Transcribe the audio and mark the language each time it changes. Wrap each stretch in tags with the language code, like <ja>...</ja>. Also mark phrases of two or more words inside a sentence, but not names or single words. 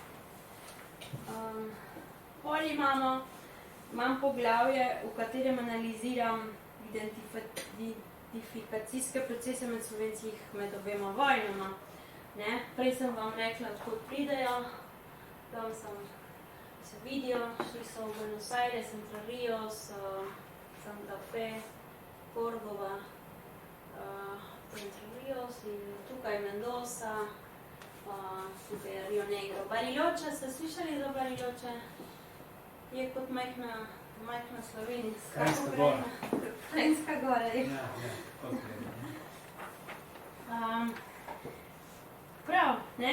<sl>Pol imam poglavje, v katerem analiziram identifikacijske procese med Slovencih med obema vojnama. Ne? Prej sem vam rekla, odkot pridejo, tam se vidijo, šli so v Buenos Aires, Entre Ríos, Santa Fe, Córdoba, Entre Ríos in tukaj Mendoza, tukaj je Rio Negro. Bariloche, ste slišali za Bariloche? Je kot majhna Slovenija. Kranjska gora. Kranjska gora, je. Ja, kot gre. Prav, ne?</sl>